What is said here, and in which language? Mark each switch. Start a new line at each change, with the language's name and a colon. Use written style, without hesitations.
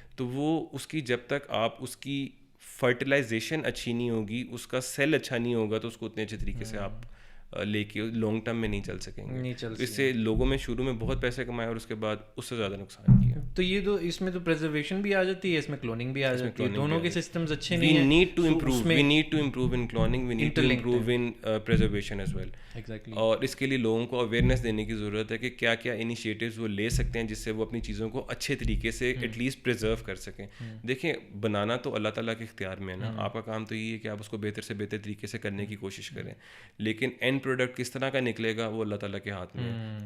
Urdu: تو وہ اس کی جب تک آپ اس کی فرٹیلائزیشن اچھی نہیں ہوگی, اس کا سیل اچھا نہیں ہوگا, تو اس کو اتنے اچھے طریقے سے آپ لے کے لانگ ٹرم میں نہیں چل سکیں گے. اس سے لوگوں میں شروع میں بہت پیسے کمائے اور اس کے بعد اس سے زیادہ نقصان کیا. تو یہ تو اس میں تو پریزرویشن بھی آ جاتی ہے, اس میں کلوننگ بھی آ جاتی ہے, دونوں کے سسٹمز اچھے نہیں ہیں.
English: We need to improve in cloning, we need to improve in preservation as well.
Urdu: اور اس کے لیے لوگوں کو اویئرنیس دینے کی ضرورت ہے کہ کیا کیا انیشیٹیوز وہ لے سکتے ہیں جس سے وہ اپنی چیزوں کو اچھے طریقے سے ایٹ لیسٹ پریزرو کر سکیں. دیکھیں, بنانا تو اللہ تعالیٰ کے اختیار میں ہے نا, آپ کا کام تو یہ ہے کہ آپ اس کو بہتر سے بہتر طریقے سے کرنے کی کوشش کریں, لیکن اینڈ پروڈکٹ کس طرح کا نکلے گا وہ اللہ تعالیٰ کے ہاتھ میں ہے.